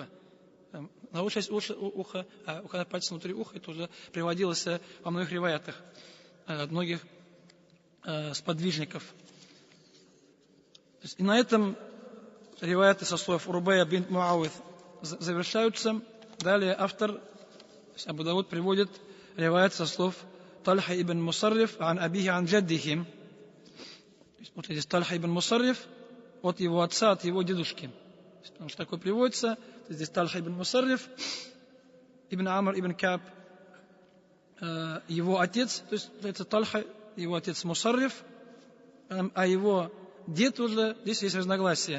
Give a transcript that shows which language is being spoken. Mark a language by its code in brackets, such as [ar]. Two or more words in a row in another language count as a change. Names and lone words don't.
[ru] Наружу часть уха, а указывают пальцы внутри уха, это уже приводилось во многих риваятах от многих сподвижников. И на этом риваяты со слов Рубая бинт Муауид завершаются. Далее автор Абу Дауд приводит риваят со слов Тальха ибн Мусарриф [ar] عن أبيه عن جده. [ru] Вот здесь Тальха ибн Мусарриф от его отца, от его дедушки. Потому что такое приводится. Здесь Тальха ибн Мусарриф, ибн Амр ибн Каб, его отец, то есть это Тальха, его отец Мусарриф, а его дед уже, здесь есть разногласия.